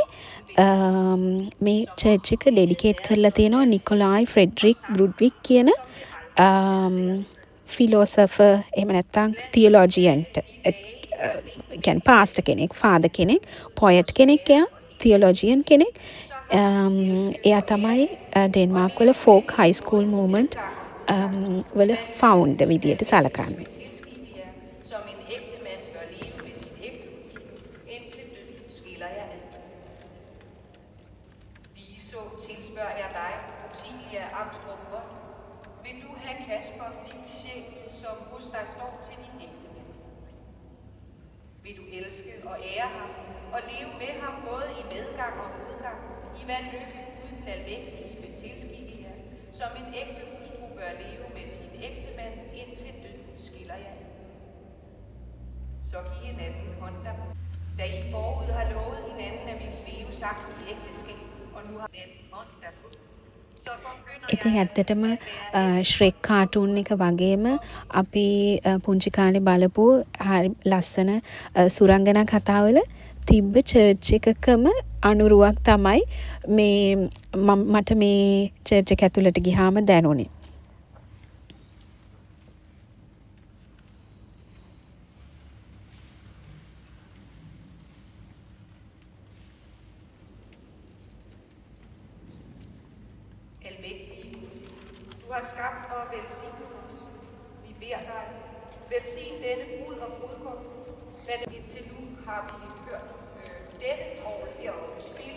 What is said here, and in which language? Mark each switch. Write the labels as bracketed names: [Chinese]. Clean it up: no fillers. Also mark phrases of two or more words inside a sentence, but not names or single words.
[Sinhala] මේ චර්ච් එක ඩෙඩිකේට් කරලා තියෙනවා නිකොලායි ෆ්‍රෙඩරික් ගෘඩ්වික් කියන ෆිලෝසොෆර් එහෙම නැත්නම් තියොලොජියන්ට කියන්නේ පාස්ටර් කෙනෙක්, ෆාදර් කෙනෙක්, පොයට් කෙනෙක්, එයා තියොලොජියන් කෙනෙක්. එයා තමයි ඩෙන්මාර්ක් වල [English] folk high school movement [Sinhala] වල ෆවුන්ඩර් විදියට සලකන්නේ. [Danish] Som en ægte mand bør leve med sin ægte hustru, indtil døden skiller jer ad. Ligeså tilspørger jeg dig, Ophelia Amstrup Wold, vil du have Kasper Flip sjæl, som hos dig står til din ægte mand? Vil du elske og ære ham, og leve med ham både i medgang og modgang, i hvad lykke Gud den almægtige vil tilskikke jer, som en ægte hustru bør leve med sin ægte mand, indtil døden skiller jer ad? Så giv hinanden håndter, da I forud har lovet hinanden, at vi vil leve sammen i ægteskab, og nu har den håndter på. [Sinhala] ඉතින් ඇත්තටම ශ්‍රෙක් කාටූන් එක වගේම අපි පුංචි කාලේ බලපු හරි ලස්සන සුරංගනා කතාවල තිබ්බ චර්ච් එකකම අනුරුවක් තමයි මේ මට මේ චර්ච් එක ඇතුළට ගියාම දැනුනේ. [Danish] Almægtige Gud, du har skabt og velsignet os. Vi beder dig, velsign denne brud og brudgom. Hvad det indtil nu har vi hørt dette år heroppe spille.